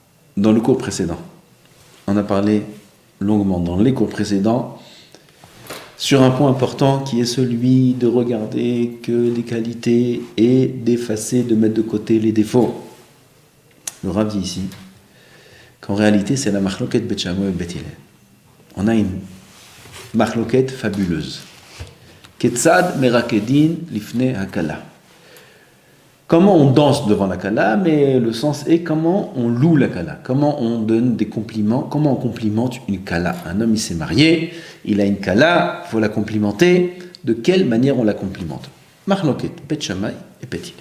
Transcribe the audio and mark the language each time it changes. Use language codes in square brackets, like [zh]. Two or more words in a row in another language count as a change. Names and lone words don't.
[fr] dans le cours précédent, on a parlé longuement dans les cours précédents sur un point important qui est celui de regarder que les qualités et d'effacer, de mettre de côté les défauts. Le Rav dit ici qu'en réalité c'est la marloquette Bet Shammai et Bet Hillel. On a une marloquette fabuleuse. [he] כיצד מרקדין לפני הכלה. [fr] Comment on danse devant la kala, mais le sens est comment on loue la kala, comment on donne des compliments, comment on complimente une kala. Un homme, il s'est marié, il a une kala, il faut la complimenter. De quelle manière on la complimente? Marloquet, Bet Shammai et Bet Hillel.